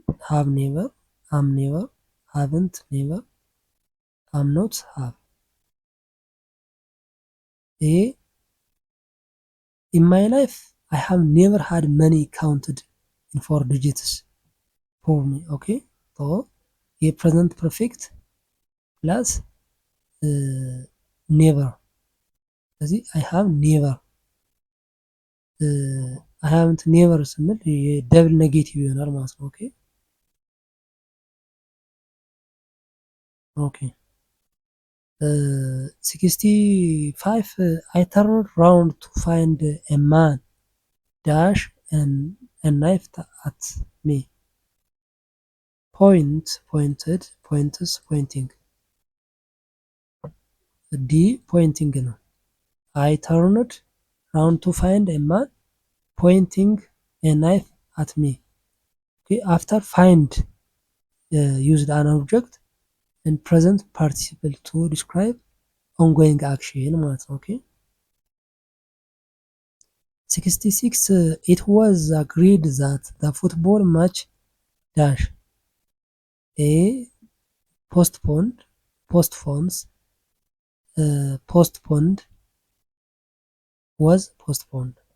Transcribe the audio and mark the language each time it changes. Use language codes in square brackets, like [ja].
[en] have never, am never, haven't never, am not have። ይሄ in my life I have never had money counted in 4 digits for me. [am] okay so የፕሬዘንት ፐርፌክት ፕላስ ኔቨር። ስለዚህ አይ ሃቭ ኔቨር አይ ሃቭንት ኔቨር ስንል የደብል ኔጌቲቭ ይሆናል ማለት ነው። ኦኬ ኦኬ [en] 65 I turned round to find a man dash and a knife at me. point pointed points pointing [am] ዲ ፖይንቲንግ ነው። [en] I turned round to find a man pointing a knife at me. okay after find used an object and present participle to describe ongoing action [am] ማለት ነው። [en] okay 66 it was agreed that the football match dash a postponed postpones postponed was postponed.